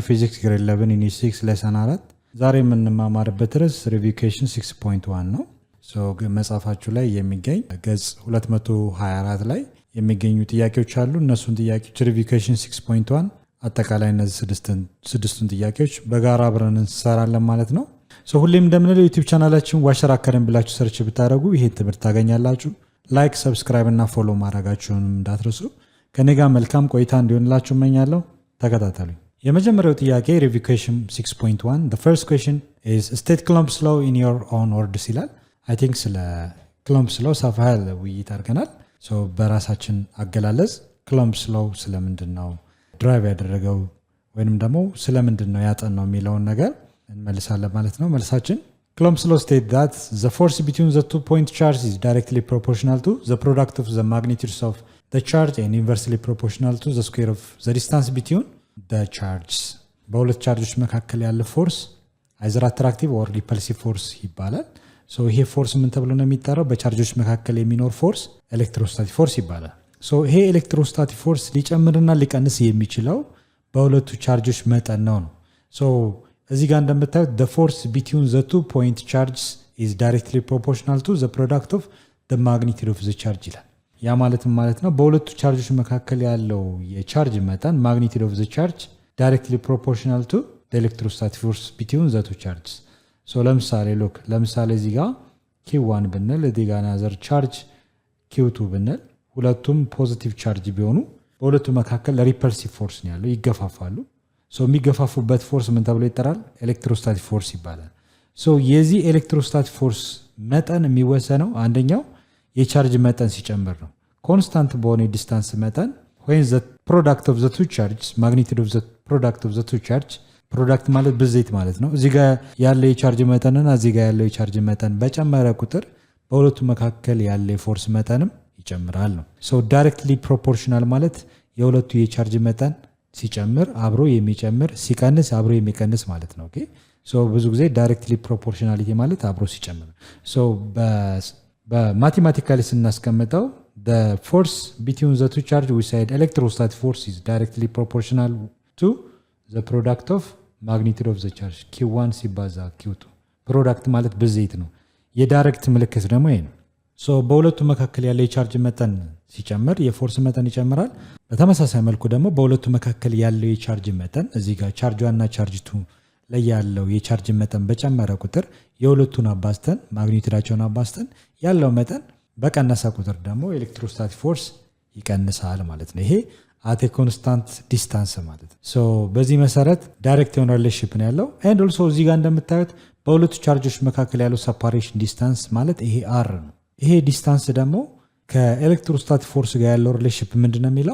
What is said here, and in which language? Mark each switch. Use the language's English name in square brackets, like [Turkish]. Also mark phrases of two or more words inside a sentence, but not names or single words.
[English] physics grade 11 unit 6 lesson 4 [Amharic] ዛሬ የምንማማርበት ርዕስ ሪቪኬሽን 6.1 ነው። መጽሐፋችሁ ላይ የሚገኝ ገጽ 224 ላይ የሚገኙ ጥያቄዎች አሉ። እነሱን ጥያቄዎች ሪቪኬሽን 6.1 አጠቃላይ እነዚህ ስድስቱን ጥያቄዎች በጋራ አብረን እንሰራለን ማለት ነው። ሁሌም እንደምንለው ዩቲዩብ ቻናላችን ዋሸራ አካዳሚ ብላችሁ ሰርች ብታደርጉ ይሄን ትምህርት ታገኛላችሁ። ላይክ፣ ሰብስክራይብ እና ፎሎ ማድረጋችሁንም እንዳትረሱ። ከኔ ጋር መልካም ቆይታ እንዲሆንላችሁ እመኛለሁ። ተከታተሉኝ። የመጀመሪያው ጥያቄ ሪቪኬሽን 6.1 [English] the first question is state Coulomb's law in your own words [Amharic] ይላል። [English] I think [Amharic] ስለ Coulomb's law ሰፋ ያለ ውይይት አድርገናል። በራሳችን አገላለጽ Coulomb's law ስለምንድን ነው ድራይቭ ያደረገው ወይንም ደግሞ ስለምንድን ነው ያጠናው የሚለውን ነገር እንመልሳለን ማለት ነው። መልሳችን [English] Coulomb's law states that the force between the 2 point charges is directly proportional to the product of the magnitudes of the charge and inversely proportional to the square of the distance between the charges። [Amharic] በሁለት ቻርጆች መካከል ያለ ፎርስ [English] either attractive or repulsive force [Amharic] ይባላል። ይሄ ፎርስ ምን ተብሎ ነው የሚጠራው? በቻርጆች መካከል የሚኖር ፎርስ [English] electrostatic force [Amharic] ይባላል። ይሄ [English] electrostatic force [Amharic] ሊጨምርና ሊቀንስ የሚችለው በሁለቱ ቻርጆች መጠን ነው። እዚህ ጋር እንደምታዩት [English] the force between the 2 point charges is directly proportional to the product of the magnitude of the charge [Amharic] ይላል። ያ ማለት ነው በሁለቱ ቻርጆች መካከል ያለው የቻርጅ መጠን [English] magnitude of the charge directly proportional to the electrostatic force between the 2 charges። [Amharic] ለምሳሌ እዚህ ጋር Q1 ብንል እዚህ ጋር [English] another charge [Amharic] Q2 ብንል ሁለቱም [English] positive charge [Amharic] ቢሆኑ በሁለቱ መካከል [English] repulsive force [Amharic] ነው ያለው፣ ይገፋፋሉ። የሚገፋፉበት ፎርስ ምን ተብሎ ይጠራል? [English] electrostatic force [Amharic] ይባላል። የዚህ [English] electrostatic force [Amharic] መጠን የሚወሰነው አንደኛው የቻርጅ መጠን ሲጨምር ነው። ኮንስታንት በሆነ ዲስታንስ መጠን [English] when the product of the two charges magnitude of the product of the two charge [Amharic] ፕሮዳክት ማለት ብዜት ማለት ነው። እዚህ ጋር ያለው የቻርጅ መጠንና እዚህ ጋር ያለው የቻርጅ መጠን በጨመረ ቁጥር በሁለቱ መካከል ያለ የፎርስ መጠንም ይጨምራል ነው። [English] directly proportional [Amharic] ማለት የሁለቱ የቻርጅ መጠን ሲጨምር አብሮ የሚጨምር ሲቀንስ አብሮ የሚቀንስ ማለት ነው። ኦኬ ብዙ ጊዜ [English] directly proportionality [Amharic] ማለት አብሮ ሲጨምር። በማቴማቲካሊ ስናስቀምጠው [English] the force between the two charges we said electrostatic force is directly proportional to the product of magnitude of the charge Q1 [Amharic] ሲባዛ Q2 ፕሮዳክት ማለት ብዜት ነው። የዳይሬክት ምልክት ደግሞ ይሄ ነው። በሁለቱ መካከል ያለው የቻርጅ መጠን ሲጨምር የፎርስ መጠን ይጨምራል። በተመሳሳይ መልኩ ደግሞ በሁለቱ መካከል ያለው የቻርጅ መጠን እዚህ ጋር ቻርጅ 1 እና ቻርጅ 2 ላይ ያለው የቻርጅ መጠን በጨመረ ቁጥር የሁለቱን አባዝተን ማግኒቲዩዳቸውን አባዝተን ያለው መጠን በቀነሰ ቁጥር ደግሞ [English] electrostatic force [Amharic] ይቀንሳል ማለት ነው። ይሄ [English] at constant distance [Amharic] ማለት ነው። በዚህ መሰረት ዳይሬክት የሆነ ሪሌሽንሺፕ ነው ያለው። [English] and also [Amharic] እዚህ ጋር እንደምታዩት በሁለቱ ቻርጆች መካከል ያለው [English] separation distance [Amharic] ማለት ይሄ አር ነው። ይሄ ዲስታንስ ደግሞ ከኤሌክትሮስታቲክ ፎርስ ጋር ያለው ሪሌሽንሺፕ ምንድነው የሚለው?